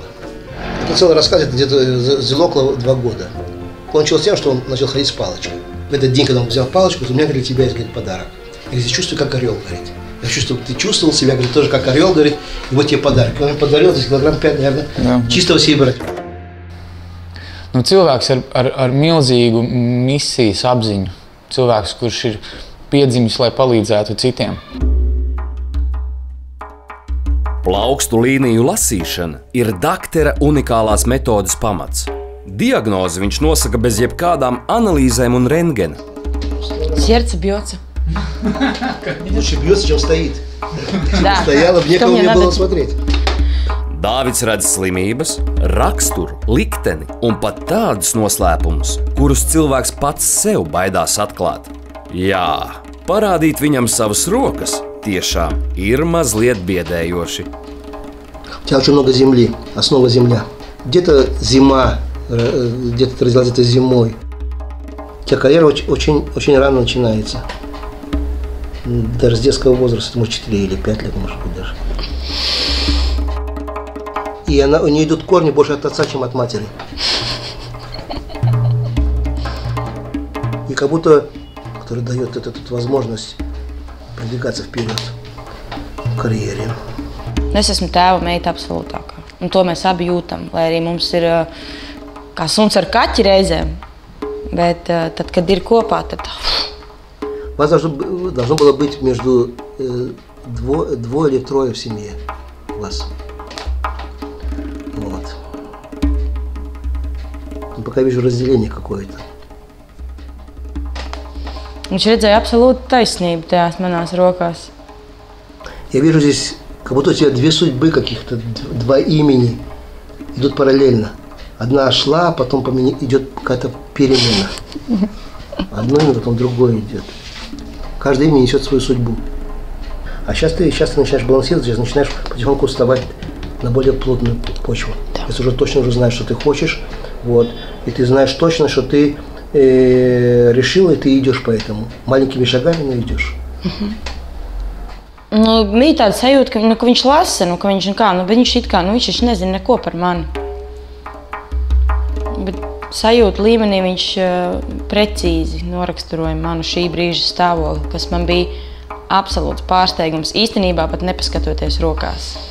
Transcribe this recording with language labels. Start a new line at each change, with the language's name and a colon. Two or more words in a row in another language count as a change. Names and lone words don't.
Russian: Это целый рассказ, это где-то заняло около 2 года. Кончилось тем, что он начал ходить с палочкой. В этот день, когда он взял палочку, у меня для тебя есть, говорит, подарок. Я говорю, чувствую, как орел, говорит. Я чувствую, ты чувствовал себя, говорит, тоже как орел, говорит, и вот тебе подарок. Он мне подарил, здесь килограмм 5, наверное, чистого серебра.
Latvian: Cilvēks ar milzīgu misijas apziņu. Cilvēks, kurš ir piedzimis, lai palīdzētu citiem. Plaukstu līniju lasīšana ir daktera unikālās metodes pamats. Diagnozi viņš nosaka bez jebkādām analīzēm un rentgena.
Russian: Сердце бьется. Лучше бьется, чем стоит. Да. Стояла, некому мне было смотреть.
Latvian: Dāvids redz slimības, raksturu, likteni un pat tādus noslēpumus, kurus cilvēks pats sev baidās atklāt. Jā, parādīt viņam savas rokas tiešām ir mazliet biedējoši.
Russian: У тебя очень много земли, основа земля. Где-то зима, где-то ты родилась где-то зимой. У тебя карьера очень рано начинается. Даже с детского возраста, может 4 или 5 лет, может быть даже. И у нее идут корни больше от отца, чем от матери. И как будто, который дает эту возможность продвигаться вперед в карьере.
Latvian: Es esmu tēva meita absolūtākā. Un to mēs abi jūtam, lai arī mums ir kā suns ar kaķi reizēm. Bet tad, kad ir kopā, tad...
Russian: Вас должно было быть между двое или трое в семье. Вас. Вот. Но пока вижу разделение какое-то.
Latvian: Viņš redzēja absolūtu taisnību tajās manās rokās.
Russian: Я вижу здесь, как будто у тебя две судьбы каких-то, два имени идут параллельно. Одна шла, потом идет какая-то перемена. Одно имя, потом другое идет. Каждое имя несет свою судьбу. А сейчас ты начинаешь балансировать, сейчас начинаешь потихоньку вставать на более плотную почву. Да. Если уже точно знаешь, что ты хочешь, вот, и ты знаешь точно, что ты решил, и ты идешь по этому. Маленькими шагами, но идешь.
Latvian: Nu, bija tāda sajūta, ka viņš lasa, ka viņš viņš nezina neko par mani. Bet sajūta līmenī viņš precīzi noraksturoja manu šī brīža stāvokli, kas man bija absolūts pārsteigums, īstenībā pat nepaskatoties rokās.